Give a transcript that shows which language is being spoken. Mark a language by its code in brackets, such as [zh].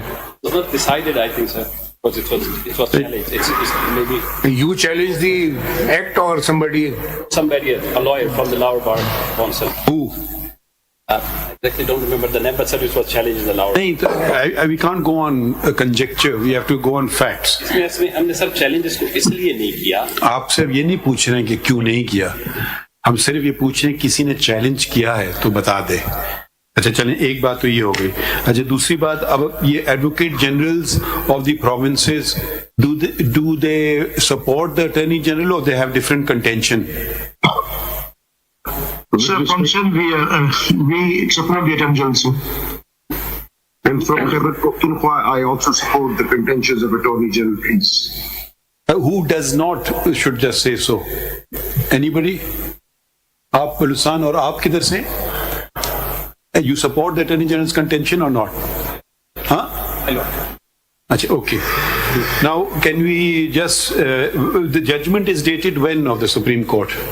[en] It was not decided, I think, sir. Because it was challenged. It's maybe You challenge the act or somebody? somebody, a lawyer from the Lahore Bar Council. Who? I actually don't remember the name, but sir, it was challenged in the Lahore. We can't go on conjecture, we have to go on facts. [hi] इसमें हमने sir challenge इसको इसलिए नहीं किया. आप सिर्फ ये नहीं पूछ रहे हैं कि क्यों नहीं किया, हम सिर्फ ये पूछ रहे हैं किसी ने चैलेंज किया है तो बता दे. अच्छा चलें, एक बात तो ये हो गई. अच्छा, दूसरी बात, अब ये advocate generals of the provinces, [en] do they support the attorney general or they have different contention? Sir, function, we support the attorney general, sir. And from Khyber Pakhtunkhwa, I also support the contentions of attorney general, please. Who does not should just say so? Anybody? [hi] आप बलूचिस्तान और आप किधर से? [en] You support the attorney general's contention or not? Huh? Achha, okay. Now, can we just, the judgment is dated when of the Supreme Court?